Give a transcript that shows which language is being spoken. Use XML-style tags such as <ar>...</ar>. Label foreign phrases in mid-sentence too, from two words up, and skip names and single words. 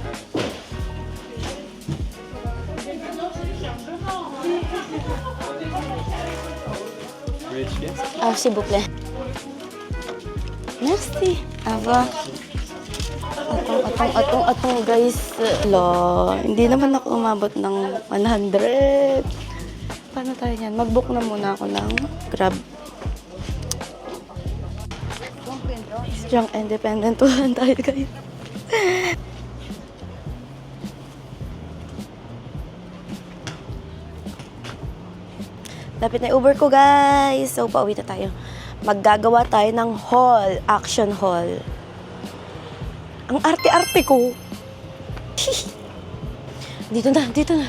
<fr>S'il vous plaît. Merci. Au revoir.</fr> <tl>Atong, guys. Hindi naman ako umabot ng 100. Paano tayo yan? Mag-book na muna ako ng Grab.</tl> <en>Strong independent woman tayo, guys.</en> <tl>Lapit na Uber ko, guys. So, pauwi na tayo. Maggagawa tayo ng haul.</tl> <en>Action haul.</en> <tl>Ang arte-arte ko. Dito na.</tl>